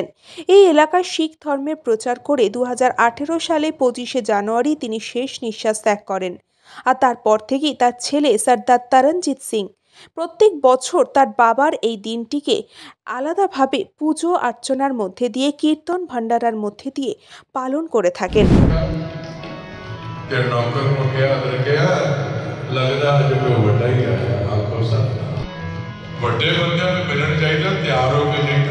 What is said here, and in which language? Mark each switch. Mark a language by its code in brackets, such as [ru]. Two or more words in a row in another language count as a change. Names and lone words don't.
[bn] এই এলাকায় শিখ ধর্মের প্রচার করে 2018 সালে 25শে জানুয়ারি তিনি শেষ নিঃশ্বাস ত্যাগ করেন। আর তারপর থেকেই তার ছেলে সর্দার তরণজিৎ সিং প্রত্যেক বছর তার বাবার এই দিনটিকে আলাদাভাবে পুজো অর্চনার মধ্যে দিয়ে, কীর্তন ভান্ডারার মধ্যে দিয়ে পালন করে থাকেন। [pa] ਤੇ ਨੌਕਰ ਨੂੰ ਕਿਹਾ ਅਦਰ ਕਿਹਾ ਲੱਗਦਾ ਅਜੇ ਕੋਈ ਵੱਡਾ ਹੀ ਆਇਆ ਆਖੋ ਸਭ ਵੱਡੇ ਬੰਦਿਆਂ ਨੂੰ ਮਿਲਣ ਚਾਹੀਦਾ, ਤਿਆਰ ਹੋ ਕੇ ਚਾਹੀਦਾ।